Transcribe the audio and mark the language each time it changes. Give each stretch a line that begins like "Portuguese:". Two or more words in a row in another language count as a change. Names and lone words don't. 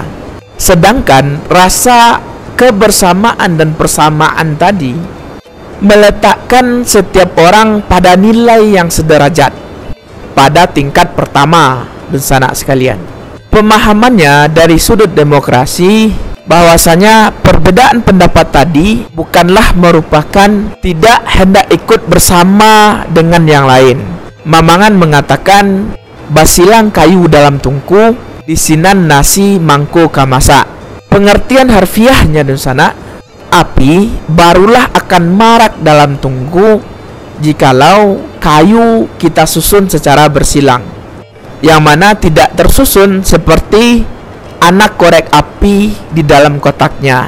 Indonesian: Sedangkan rasa kebersamaan dan persamaan tadi meletakkan setiap orang pada nilai yang sederajat pada tingkat pertama dan sana sekalian. Pemahamannya dari sudut demokrasi bahwasanya perbedaan pendapat tadi bukanlah merupakan tidak hendak ikut bersama dengan yang lain. Mamangan mengatakan
Minangkabau: basilang kayu dalam tungku, disinan nasi mangko kamasa.
Indonesian: Pengertian harfiahnya di sana, api barulah akan marak dalam tungku jikalau kayu kita susun secara bersilang, yang mana tidak tersusun seperti anak korek api di dalam kotaknya.